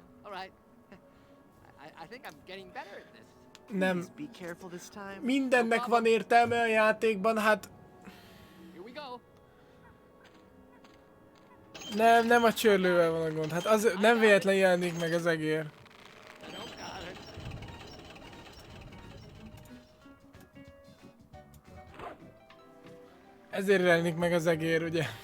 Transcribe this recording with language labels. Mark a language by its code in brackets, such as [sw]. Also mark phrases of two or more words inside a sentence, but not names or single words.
[en] All right. I think I'm getting better at this. [hu] Nem. [en] Please be careful this time. [hu] Mindennek van értelme a játékban, hát... [en] Here we go. [hu] Nem a csörlővel van a gond, hát az nem véletlen jelenik meg az egér. Ezért jelenik meg az egér, ugye?